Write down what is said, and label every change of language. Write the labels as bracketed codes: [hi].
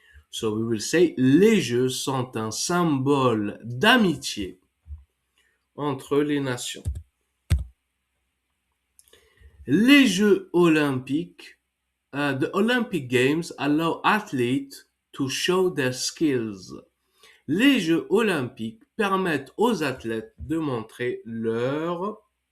[en] So we will say [fr] les jeux sont un symbole d'amitié entre les nations. Les Jeux olympiques, [en] the Olympic Games allow athletes to show their skills. [fr] Les Jeux olympiques permettent aux athlètes de montrer leur...